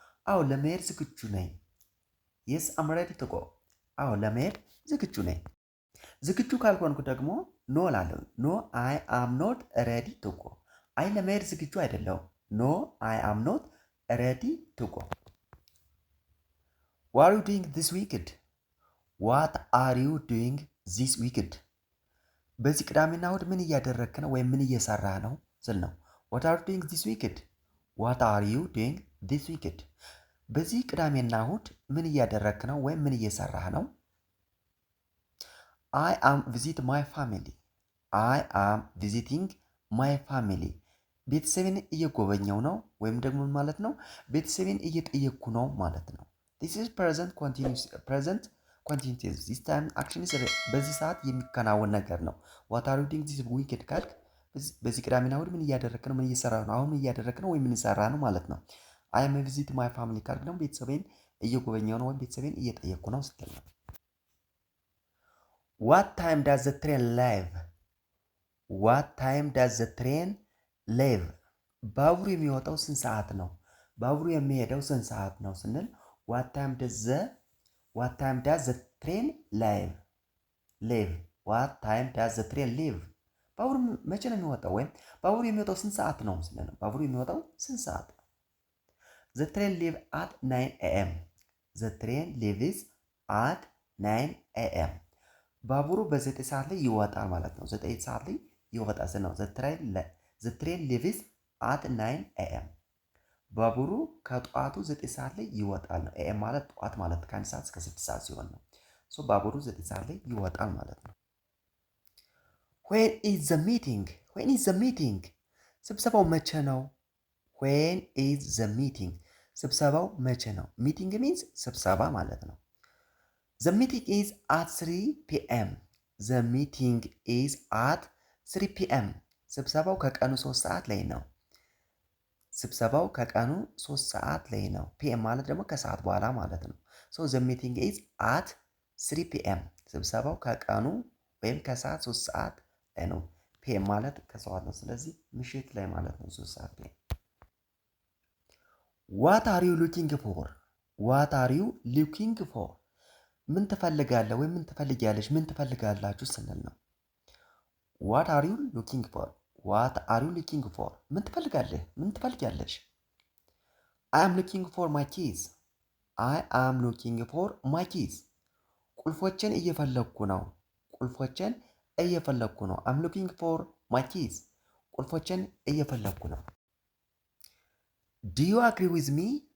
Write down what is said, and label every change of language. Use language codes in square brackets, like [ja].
[am] አዎ ለመሄድ ዝግጁ ነኝ። [en] Yes, I'm ready to go. [am] አዎ ለመሄድ ዝግጁ ነኝ። ዝግጁ ካልሆንኩ ደግሞ ኖ እላለሁ። ኖ [en] I am not ready to go. [am] አይ ለመሄድ ዝግጁ አይደለሁም። ኖ [en] I am not ready to go. What are you doing this weekend? What are you doing this weekend? [am] በዚህ ቅዳሜና እሑድ ምን እያደረግክ ነው ወይም ምን እየሰራህ ነው ስል ነው። [en] What are you doing this weekend? What are you doing this weekend? [am] በዚህ ቅዳሜና እሑድ ምን እያደረግክ ነው ወይም ምን እየሰራህ ነው? [en] I am visit my family. I am visiting my family. [am] ቤተሰቤን እየጎበኘው ነው ወይም ደግሞ ማለት ነው ቤተሰቤን እየጠየቅኩ ነው ማለት ነው። [en] This is present continuous. This time action is [am] በዚህ ሰዓት የሚከናወን ነገር ነው። [en] What are you doing this weekend [am] ካልክ በዚህ ቅዳሜና እሑድ ምን እያደረግክ ነው ምን እየሰራህ ነው አሁን ምን እያደረግክ ነው ወይም ምን እየሰራህ ነው ማለት ነው። [en] I am visit my family [am] ካልክ ደግሞ ቤተሰቤን እየጎበኘው ነው ወይም ቤተሰቤን እየጠየቅኩ ነው ስትል ነው። [en] What time does the train leave? What time does the train leave? [am] ባቡሩ የሚወጣው ስንት ሰዓት ነው? ባቡሩ የሚሄደው ስንት ሰዓት ነው ስንል [en] What time does the train leave? What time does the train leave? [am] ባቡሩ መቼ ነው የሚወጣው ወይም ባቡሩ የሚወጣው ስንት ሰዓት ነው ስንል ባቡሩ የሚወጣው ስንት ሰዓት ነው? [en] The train leaves at 9 a.m. The train leaves at 9 a.m. [am] ባቡሩ በ9 ሰዓት ላይ ይወጣል ማለት ነው። 9 ሰዓት ላይ ይወጣል ነው። [en] The train leaves at 9 a.m. [am] ባቡሩ ከጠዋቱ 9 ሰዓት ላይ ይወጣል ነው። ኤኤም ማለት ጠዋት ማለት ከ1 ሰዓት እስከ 6 ሰዓት ሲሆን ነው። ባቡሩ 9 ሰዓት ላይ ይወጣል ማለት ነው። [en] When is the meeting? When is the meeting? [am] ስብሰባው መቼ ነው? [en] When is the meeting? [am] ስብሰባው መቼ ነው? [en] Meeting means [am] ስብሰባ ማለት ነው። [en] The meeting is at 3 p.m. The meeting is at 3 p.m. [am] ስብሰባው ከቀኑ 3 ሰዓት ላይ ነው። ስብሰባው ከቀኑ 3 ሰዓት ላይ ነው። ፒኤም ማለት ደግሞ ከሰዓት በኋላ ማለት ነው። [en] the meeting is at 3 p.m. [am] ስብሰባው ከቀኑ ወይም ከሰዓት 3 ሰዓት ላይ ነው። ፒኤም ማለት ከሰዓት ነው። ስለዚህ ምሽት ላይ ማለት ነው 3 ሰዓት ላይ። [en] What are you looking for? What are you looking for? [am] ምን ትፈልጋለህ ወይም ምን ትፈልጊያለሽ ምን ትፈልጋላችሁ ስንል ነው። [en] What are you looking for? What are you looking for? [am] ምን ትፈልጋለህ ምን ትፈልጊያለሽ? [en] I am looking for my keys. I am looking for my keys. [am] ቁልፎችን እየፈለግኩ ነው። ቁልፎችን እየፈለግኩ ነው። [en] I'm looking for my keys. [am] ቁልፎችን እየፈለግኩ ነው። [en] Do you agree with me?